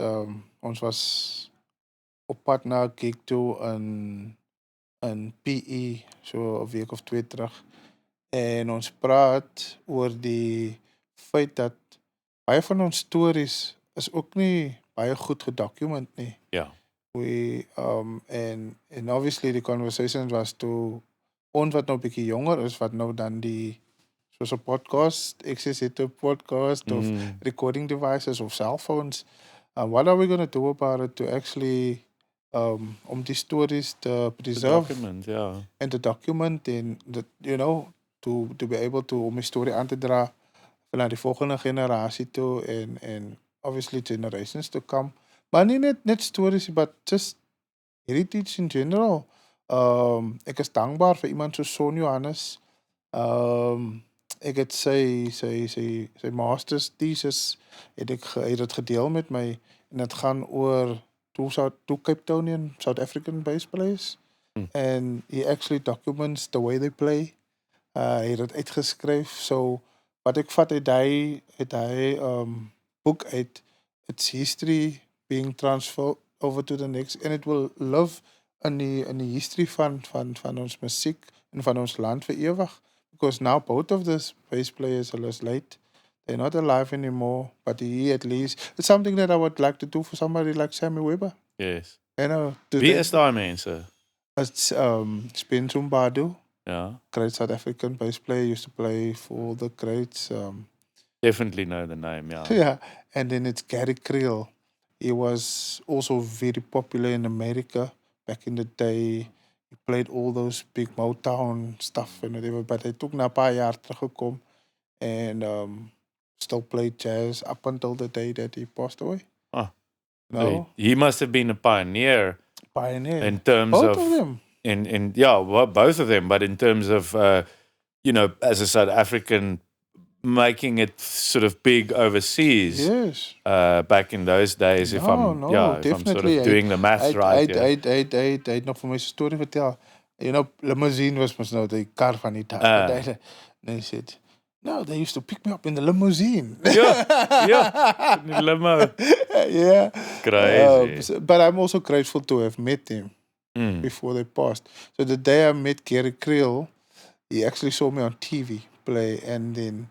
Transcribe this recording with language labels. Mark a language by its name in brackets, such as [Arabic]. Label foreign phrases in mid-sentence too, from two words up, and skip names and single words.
[Afrikaans] Ons was op pad na 'n gig toe in PE so 'n week of 2 terug. En ons praat oor die feit dat baie van ons stories is ook nie baie goed gedocument nie. Ja. [English] We and obviously the conversation was to [Afrikaans] ons wat nou 'n bietjie jonger is wat nou dan die soos 'n podcast, access het 'n podcast of [English] recording devices [Afrikaans] of [English] cell phones. What are we going to do about it to actually [Afrikaans] om die stories te preserve Document, ja. [English] and to document and that, you know, to be able to [Afrikaans] om die storie aan te dra naar die volgende generatie toe en [English] obviously generations to come. [Afrikaans] Maar nie net stories, [English] but just heritage in general. [Afrikaans] Ek is dankbaar vir iemand soos Son Johannes. Ek het sy master's thesis het dit gedeel met my en dit gaan oor [English] two Cape Townian South African bass players. And he actually documents the way they play. Hy het dit uitgeskryf. So wat ek vat het hy boek uit its history being transferred over to the next and it will live in die history van ons musiek en van ons land vir ewig. Because now both of these bass players are late. They're not alive anymore, but he at least it's something that I would like to do for somebody like Sammy Weber. Yes. You know, [Afrikaans] Wie is daai mense? [English] It's Spencer Mbadu. [Afrikaans] Ja. [English] Great South African bass player, used to play for the greats. Definitely know the name, yeah. Yeah, and then it's Gary Creel. He was also very popular in America back in the day. He played all those big Motown stuff and whatever, but [Afrikaans] hy het ook na 'n paar jaar teruggekom [English] and still played jazz up until the day that he passed away. No? He must have been a pioneer. In terms both of them. Both of them, but in terms of, as a South African, making it sort of big overseas. Yes. Back in those days, if I'm sort of doing the maths right. [Afrikaans] Hy het nog vir my storie vertel. [English] You know, [Afrikaans] limousine was mos nou die kar van die dag. [English] And he said, no, they used to pick me up in the limousine. Yeah, in the limo. Yeah. Crazy. But I'm also grateful to have met him before they passed. So the day I met Gary Creel, he actually saw me on TV play and then...